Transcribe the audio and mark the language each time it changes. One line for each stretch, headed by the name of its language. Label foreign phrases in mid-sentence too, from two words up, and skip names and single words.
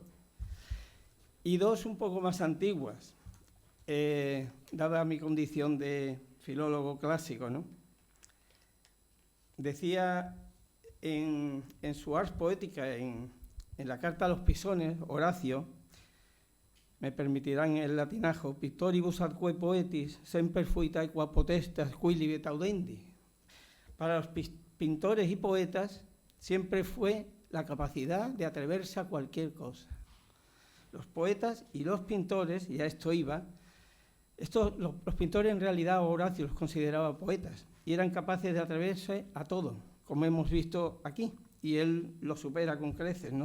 Spanish: Y dos un poco más antiguas, dada mi condición de filólogo clásico, ¿no? Decía en su Ars Poetica, en la Carta a los Pisones, Horacio, me permitirán el latinajo,
Latin: pictoribus atque poetis semper fuit aequa potestas qui libet audendi.
Spanish: Para los pintores y poetas siempre fue la capacidad de atreverse a cualquier cosa. Los poetas y los pintores, y a esto iba, los pintores en realidad Horacio los consideraba poetas y eran capaces de atreverse a todo, como hemos visto aquí, y él lo supera con creces, ¿no?